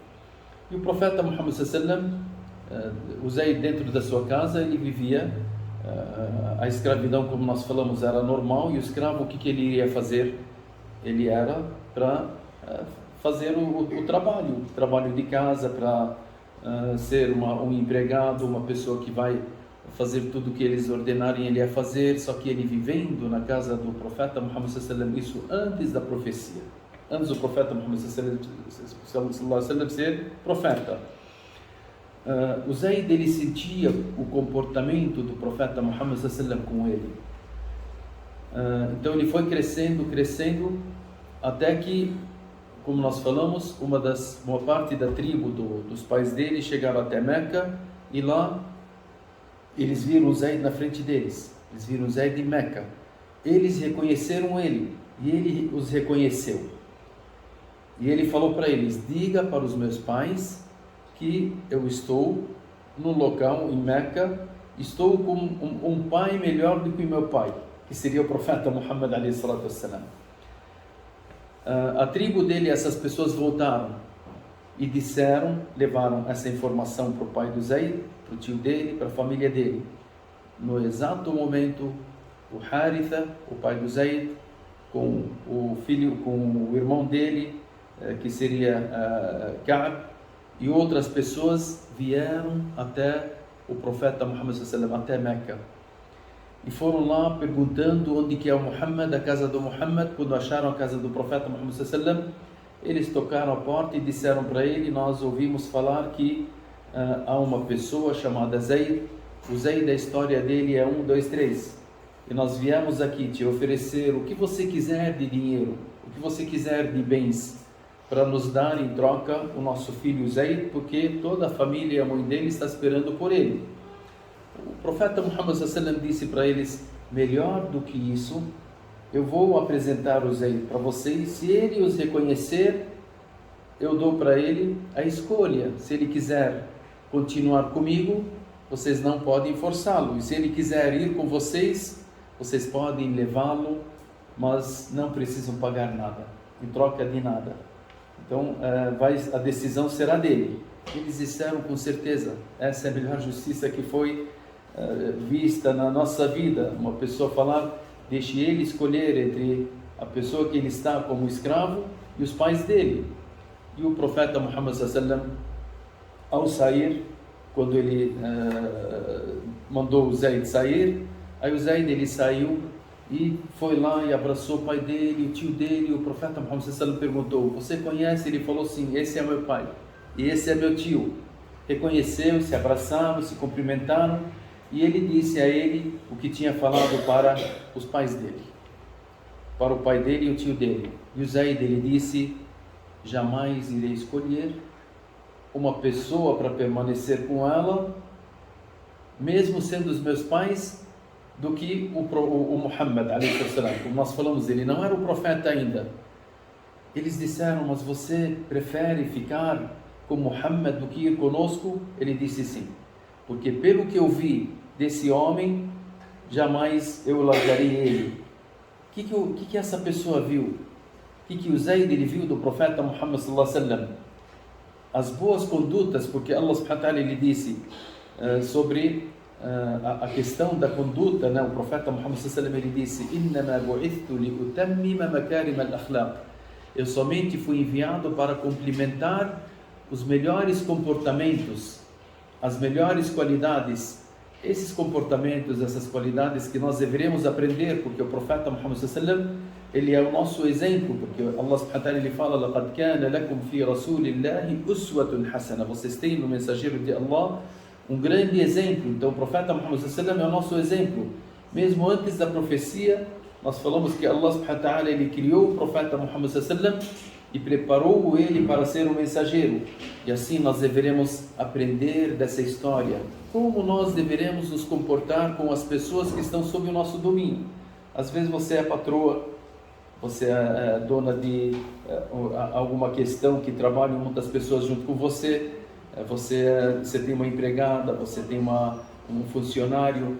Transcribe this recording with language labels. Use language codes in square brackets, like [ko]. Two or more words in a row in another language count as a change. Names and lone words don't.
[pt] E o profeta Muhammad sallam, o Zayd, dentro da sua casa, ele vivia A escravidão, como nós falamos, era normal, e o escravo, o que ele iria fazer? Ele era para fazer o trabalho de casa, para ser um empregado, uma pessoa que vai fazer tudo o que eles ordenarem ele a fazer. Só que ele vivendo na casa do profeta Muhammad [ar] صلى الله عليه وسلم, [pt] isso antes da profecia, antes do profeta Muhammad [ar] صلى الله عليه وسلم [pt] ser profeta. O Zayd, ele sentia o comportamento do profeta Muhammad [ar] صلى الله عليه وسلم [pt] com ele. Então ele foi crescendo, até que, como nós falamos, uma parte da tribo dos pais dele chegaram até Meca, e lá eles viram o Zayd na frente deles. Eles viram o Zayd em Meca. Eles reconheceram ele, e ele os reconheceu. E ele falou para eles: diga para os meus pais que eu estou no local em Meca, estou com um pai melhor do que o meu pai, que seria o profeta Muhammad [ar] عليه الصلاة والسلام. [pt] A tribo dele, essas pessoas voltaram e levaram essa informação para o pai do Zayd, para o tio dele, para a família dele. No exato momento, o Haritha, o pai do Zayd, com o irmão dele, que seria Ka'b, e outras pessoas vieram até o profeta Muhammad [ar] صلى الله عليه وسلم, [pt] até Meca, e foram lá perguntando onde que é o Muhammad, a casa do Muhammad. Quando acharam a casa do profeta Muhammad [ar] صلى الله عليه وسلم, [pt] eles tocaram a porta e disseram para ele: nós ouvimos falar que há uma pessoa chamada Zayd. O Zayd, a história dele é 1, 2, 3, e nós viemos aqui te oferecer o que você quiser de dinheiro, o que você quiser de bens, para nos dar em troca o nosso filho Zayd, porque toda a família e a mãe dele está esperando por ele. O profeta Muhammad [ar] صلى الله عليه وسلم [pt] disse para eles: melhor do que isso, eu vou apresentar o Zayd para vocês. Se ele os reconhecer, eu dou para ele a escolha. Se ele quiser continuar comigo, vocês não podem forçá-lo, e se ele quiser ir com vocês, vocês podem levá-lo, mas não precisam pagar nada, em troca de nada. Então a decisão será dele. Eles disseram: com certeza, essa é a melhor justiça que foi vista na nossa vida. Uma pessoa falar: deixe ele escolher entre a pessoa que ele está como escravo e os pais dele. E o profeta Muhammad [ar] صلى الله عليه وسلم, [pt] ao sair, quando ele mandou o Zayd sair, aí o Zayd, ele saiu e foi lá e abraçou o pai dele, o tio dele. O profeta Muhammad [ar] صلى الله عليه وسلم [pt] perguntou: você conhece? Ele falou: sim, esse é meu pai e esse é meu tio. Reconheceu, se abraçaram, se cumprimentaram, e ele disse a ele o que tinha falado para os pais dele, para o pai dele e o tio dele. E o Zayd, ele disse: jamais irei escolher uma pessoa para permanecer com ela, mesmo sendo os meus pais, do que o Muhammad [ar] عليه السلام. [pt] Como nós falamos, ele não era o profeta ainda. Eles disseram: mas você prefere ficar com Muhammad do que ir conosco? Ele disse: sim, porque pelo que eu vi desse homem, jamais eu largaria ele. O que essa pessoa viu? O que o Zayd, ele viu do profeta Muhammad [ar] صلى الله عليه وسلم? [pt] As boas condutas, porque Allah [ar] سبحانه وتعالى, [pt] ele disse sobre a questão da conduta, né? O profeta Muhammad [ar] صلى الله عليه وسلم, [pt] ele disse: [ar] إنما بعثت لأتمم مكارم الأخلاق. [pt] Eu somente fui enviado para complementar os melhores comportamentos, as melhores qualidades. Esses comportamentos, essas qualidades que nós deveremos aprender, porque o profeta Muhammad [ar] صلى الله عليه وسلم, [pt] ele é o nosso exemplo, porque Allah [ar] سبحانه وتعالى, [pt] ele fala: [ar] لقد كان لكم في رسول الله أسوة حسنة. [pt] Vocês têm no mensageiro de Allah um grande exemplo. Então o profeta Muhammad [ar] صلى الله عليه وسلم [pt] é o nosso exemplo. Mesmo antes da profecia, nós falamos que Allah [ar] سبحانه وتعالى, [pt] ele criou o profeta Muhammad [ar] صلى الله عليه وسلم [pt] e preparou ele para ser um mensageiro. E assim nós deveremos aprender dessa história, como nós deveremos nos comportar com as pessoas que estão sob o nosso domínio. Às vezes você é patroa, você é dona de alguma questão que trabalham muitas pessoas junto com você, você tem uma empregada, você tem um funcionário.